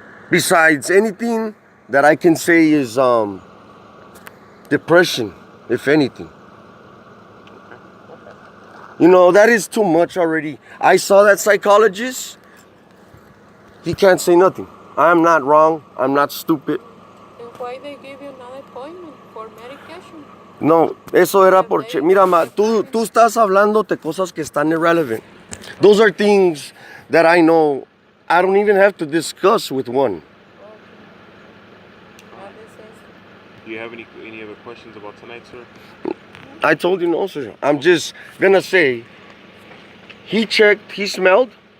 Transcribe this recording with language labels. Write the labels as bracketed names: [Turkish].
[English] Besides, anything that I can say is depression, if anything. You know, that is too much already. I saw that psychologist. He can't say nothing. I'm not wrong. I'm not stupid. And why they give you another appointment for medication? [Spanish] No, eso era porque... Mira, ma, tú estás hablando de cosas que están irrelevant. [English] Those are things that I know I don't even have to discuss with one. Do you have any other questions about tonight, sir? I told you no, sir. I'm just gonna say, he checked, he smelled.